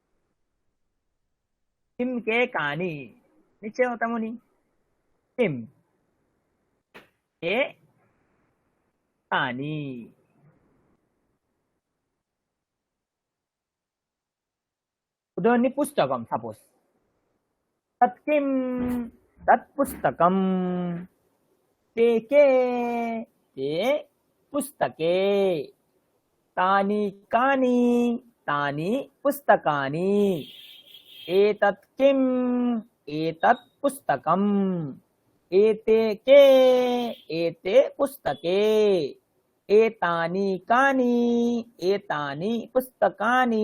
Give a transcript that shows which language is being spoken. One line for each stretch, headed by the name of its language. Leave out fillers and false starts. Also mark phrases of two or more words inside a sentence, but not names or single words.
Sanskrit: কিম কে কানি,
Bangla: নিচে তেমনি
Sanskrit: কিম কে কানি। উদাহরণ পুস্তকম, সাপোজ তৎ কিম তৎ পুস্তকম, ते के ते पुस्तके, तानि कानि तानि पुस्तकानि, एतत् किम् एतत् पुस्तकम्, एते के एते पुस्तके, एतानि कानि एतानि पुस्तकानि।